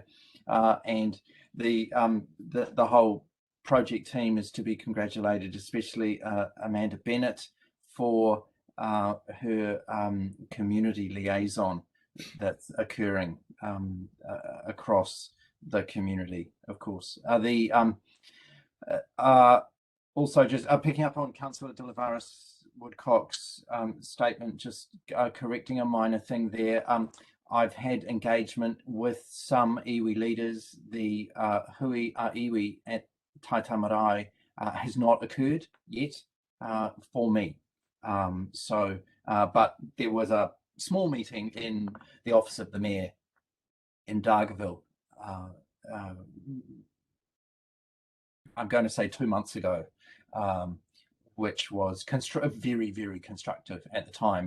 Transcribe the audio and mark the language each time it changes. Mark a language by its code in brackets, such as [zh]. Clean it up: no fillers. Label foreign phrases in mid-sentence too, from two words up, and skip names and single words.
[en] And the whole project team is to be congratulated, especially Amanda Bennett for her community liaison that's occurring across the community, of course. Also, just picking up on Councillor Lavaris Wilcox statement, just correcting a minor thing there. I've had engagement with some iwi leaders. The [mi] hui a iwi [en] at Taita Marae has not occurred yet for me. But there was a small meeting in the office of the mayor in Dargaville. I'm going to say 2 months ago, which was very, very constructive at the time.